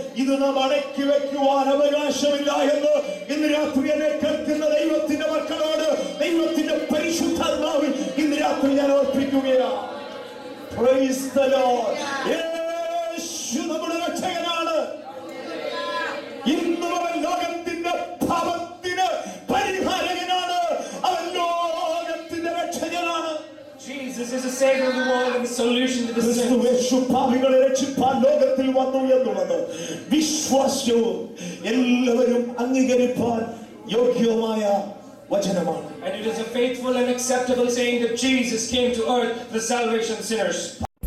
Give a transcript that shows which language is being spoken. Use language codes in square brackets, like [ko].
[ml] ഇത് നാം അടക്കി വെക്കുവാൻ അവകാശമില്ല എന്ന് ഇന്ന് രാത്രി എന്നെ കേൾക്കുന്ന ദൈവത്തിന്റെ മക്കളോട് ദൈവത്തിന്റെ പരിശുദ്ധാത്മാവിൽ ഇന്ന് രാത്രി ഞാൻ ഓർപ്പിക്കുകയാണ്. [en] Praise the Lord. [ml] യേശു നമ്മുടെ രക്ഷകനാണ്. ഇന്ന് അവൻ ലോകത്തിന്റെ പാപത്തിന് പരിഹാരകനാണ്. അവൻ ലോകത്തിന്റെ രക്ഷകനാണ്. [en] Jesus is the savior of the world and the solution to the sin. [ml] യേശു പാപികളെ രക്ഷിപ്പാൻ ലോകത്തിൽ വന്നു എന്നുള്ളത് വിശ്വാസവും എല്ലാവരും അംഗീകരിപ്പാൻ യോഗ്യവുമായ വചനമാണ്. [en] And it is a faithful and acceptable saying that Jesus came to earth for the salvation of sinners.